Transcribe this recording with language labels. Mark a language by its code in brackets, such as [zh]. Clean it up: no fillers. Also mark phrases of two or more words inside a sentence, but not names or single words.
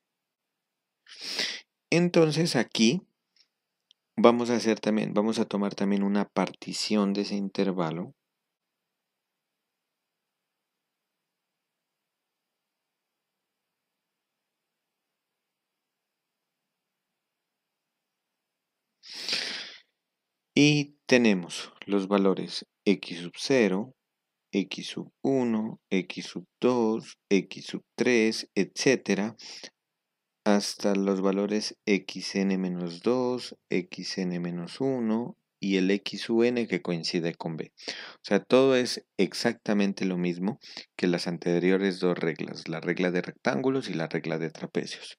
[es] entonces aquí vamos a tomar también una partición de ese intervalo y tenemos los valores x sub 0, x sub 1, x sub 2, x sub 3, etcétera, hasta los valores xn-2, xn-1 y el x sub n que coincide con b. O sea, todo es exactamente lo mismo que las anteriores dos reglas, la regla de rectángulos y la regla de trapecios.